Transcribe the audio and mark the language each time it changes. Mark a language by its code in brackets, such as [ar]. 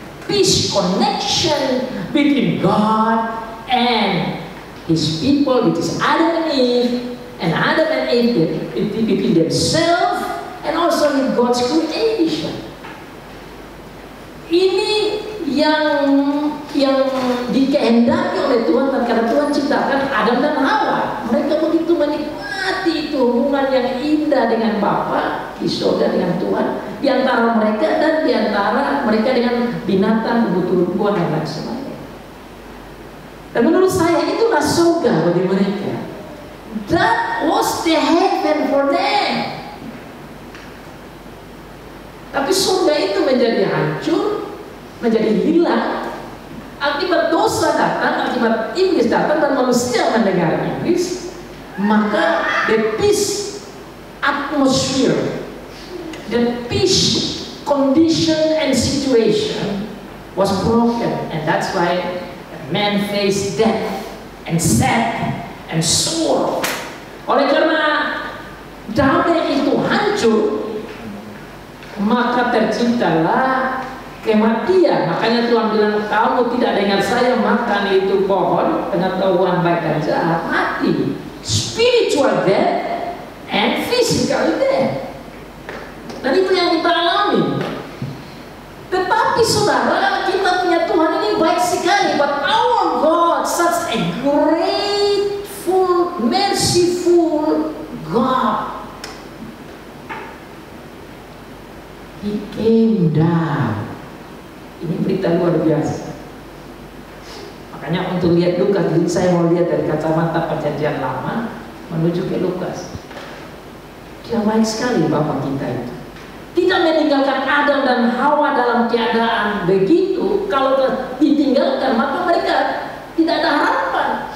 [en] peace, connection between God and His people, which is Adam and Eve, and Adam and Eve between themselves and also with God's creation. [id] Ini yang yang dikehendaki oleh Tuhan tatkala Tuhan ciptakan Adam dan Hawa. Mereka begitu menikmati itu hubungan yang indah dengan Bapa di surga dengan Tuhan, di antara mereka dan di antara mereka dengan binatang, tumbuh-tumbuhan dan lain sebagainya. Dan menurut saya itulah surga bagi mereka. [en] That was the heaven for them. [id] Tapi surga itu menjadi hancur, menjadi hilang akibat dosa datang, akibat iblis datang dan manusia mendengar iblis. [en] Maka the peace atmosphere, the peace condition and situation was broken, and that's why man faced death and sad and sorrow. [id] Oleh karena damai itu hancur, maka terciptalah kematian. Makanya Tuhan bilang, kamu tidak dengar saya makan itu pohon pengetahuan baik dan jahat, mati. [en] Spiritual death and physical death. [id] Dan itu yang kita alami. Tetapi saudara, kita punya Tuhan ini baik sekali. [en] But our God, such a grateful, merciful God, He came down. [id] Ini berita luar biasa. Makanya untuk lihat Lukas, jadi saya mau lihat dari kacamata perjanjian lama menuju ke Lukas. Dia baik sekali Bapa kita itu. Tidak meninggalkan Adam dan Hawa dalam keadaan begitu. Kalau ditinggalkan, maka mereka tidak ada harapan.